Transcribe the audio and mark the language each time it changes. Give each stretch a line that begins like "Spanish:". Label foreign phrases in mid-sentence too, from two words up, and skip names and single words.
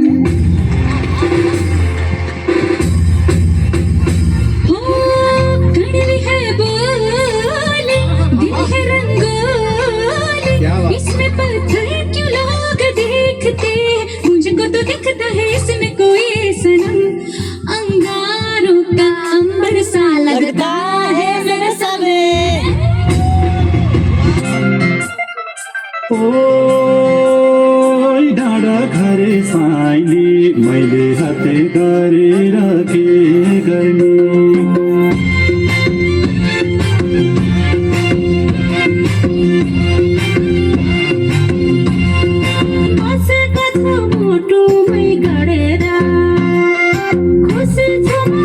Hindi: हो कड़वी है बोली दिल है रंगोली इसमें पत्थर क्यों लोग देखते मुझको तो दिखता है इसमें कोई सनम अंगारों का अंबर सा लगता है मेरा समय
Nepali: ओइ डाँडा घरे साइली मैले हाते गरेर के गर्ने बसेको छु मुटुमै गडेर खुसी छु म